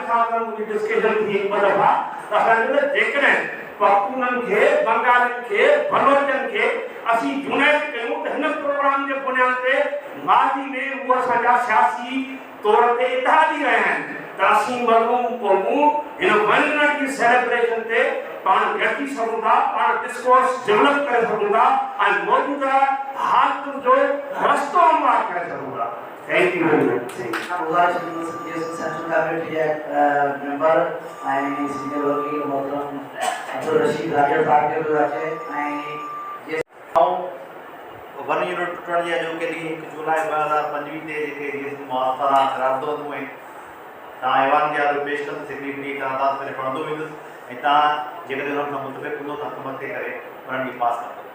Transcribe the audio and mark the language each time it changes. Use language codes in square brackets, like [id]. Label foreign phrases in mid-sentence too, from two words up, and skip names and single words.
[sd] साहब सां मुंहिंजी डिस्कशन थी हिकु ॿ दफ़ा त असांखे जेकॾहिं पख्तूननि खे, बंगालियुनि खे, बलोचनि खे असीं यूनाइट कयूं त हिन प्रोग्राम जे बुनियाद ते माज़ी में उहे असांजा सियासी तौर ते इतिहादी रहिया आहिनि त असीं मगरूम क़ौमूं हिन वन यूनिट जी सेलिब्रेशन ते पाण गॾिजी सघूं था, पाण डिस्कोर्स डेवलप करे सघूं था ऐं मौजूदा हालतुनि जो रस्तो हमवार करे सघूं था। [en] Thank you very much. [sd] सेंट्रल कैबिनेट मेंबर ऐं सीनियर वकील मोहतरम अब्दुल रशीद राजा साहब के भी अचे ऐं वन यूनिट टुटण जे अॼोके ॾींहुं 1 जुलाई 2025 ते जेके मुआफ़रा क़रारदाद हुए तव्हां ऐवान जे आॾो पेश कंदुसि हिकिड़ी क़रारदाद करे पढ़ंदो वेंदुसि ऐं तव्हां जेकॾहिं हुन सां मुतफ़िक़ हूंदो त हक़ मथे करे उन्हनि खे पास कंदो।